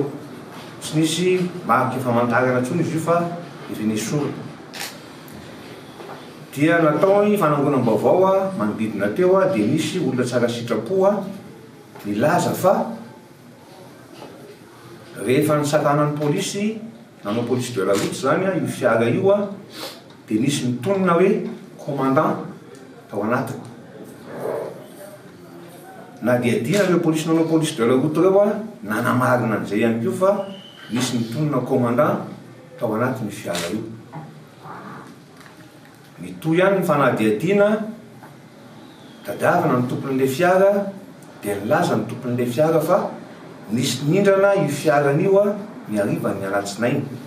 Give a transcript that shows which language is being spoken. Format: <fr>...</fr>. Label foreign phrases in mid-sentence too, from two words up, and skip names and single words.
<mg>Tsy nisy mariky famantarana intsony izy io fa efa nisy soratra. Dia natao fanangonam-baovao manodidina teo dia nisy olona tsara sitrapo nilaza fa rehefa nisakanan'ny polisy nanao</mg> <fr>police de la route</fr> <mg>zany io fiara io a dia nisy mitonona hoe commandant tao anatiny na dia dina reo polisy nanao</mg> <fr>police de la route</fr> <mg>reo a nanamarina an'izay ihany ko fa nisy mitonona commandant tao anatin'ny fiara io mitoy ihany ny fanadiadiana tadiavana ny tompon'ilay fiara dia nilaza ny tompon'ilay fiara fa nisy nindrana io fiaran'io a ny ariva ny alatsinainy</mg>